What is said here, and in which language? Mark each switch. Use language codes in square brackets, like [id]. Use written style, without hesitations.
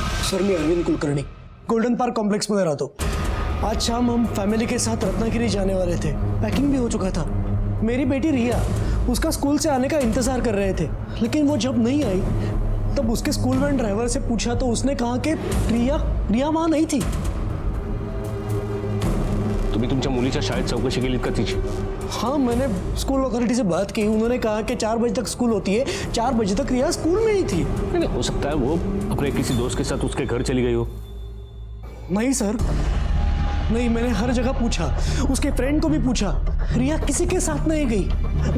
[hi] Sir मी Arvind Kulkarni, golden park complex में रहता हूँ। आज शाम हम फैमिली के साथ रत्नागिरी जाने वाले थे, पैकिंग भी हो चुका था। मेरी बेटी रिया उसका स्कूल से आने का इंतजार कर रहे थे, लेकिन वो जब नहीं आई तब उसके स्कूल वैन ड्राइवर से पूछा तो उसने कहा कि रिया वहां नहीं थी। [mr] तुम्ही तुमच्या मुलीच्या शाळेत चौकशी केलीत का तिची? [hi] हाँ, मैंने स्कूल अथॉरिटी से बात की। उन्होंने कहा कि 4 बजे तक स्कूल होती है, 4 बजे तक रिया स्कूल में ही थी। नहीं, हो सकता है वो अपने किसी दोस्त के साथ उसके घर चली गई हो। नहीं सर, नहीं, मैंने हर जगह पूछा, उसके फ्रेंड को भी पूछा, रिया किसी के साथ नहीं गई।